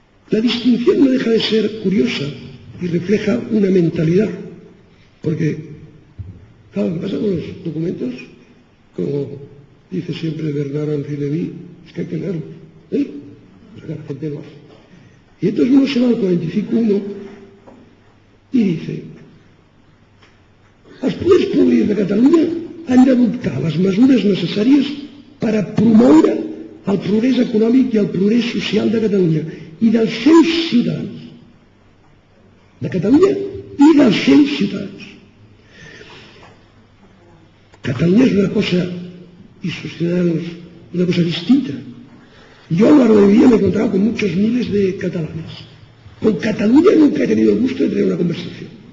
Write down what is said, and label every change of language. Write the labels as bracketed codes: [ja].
[es] La distinción no deja de ser curiosa y refleja una mentalidad, porque, claro, lo que pasa con los documentos, como dice siempre Bernard Henri Lévy, es que hay que leerlos, la gente lo hace. Y entonces uno se va al 45.1 y dice: [ca] els poders públics de Catalunya han d'adoptar les mesures necessàries per a promoure el progrés econòmic i el progrés social de Catalunya i dels seus ciutadans. De Catalunya i dels seus ciutadans. [es] Cataluña es una cosa y sus ciudadanos una cosa distinta. Yo a lo largo de mi vida me he encontrado con muchos miles de catalanes. Con Cataluña nunca he tenido el gusto de tener una conversación.